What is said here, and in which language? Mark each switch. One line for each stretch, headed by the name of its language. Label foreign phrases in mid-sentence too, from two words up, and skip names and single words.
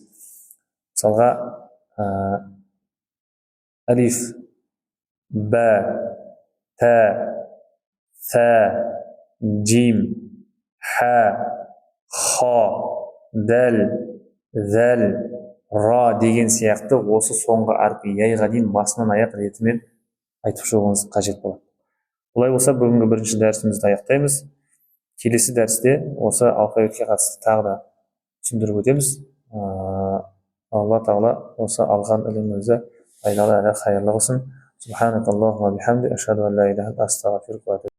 Kazakh: Мысалға, алиф, бә, тә, фә, джим, ха, ха, дәл, зәл, ра деген сияқты осы соңғы әрпі яйға дейін басынан аяқ ретімен айтып шығуыңыз қажет болады. Олай болса, бүгінгі бірінші дәрісімізді аяқтаймыз. Келесі дәрісте осы алфавитке қатысты тағы да түсіндіріп өтеміз. Алла тағала осы алған ілімімізді пайдалы әрі қайырлы қылсын.
Arabic: سبحانك اللهم بحمدك، أشهد أن لا إله إلا أنت، أستغفرك وأتوب إليك.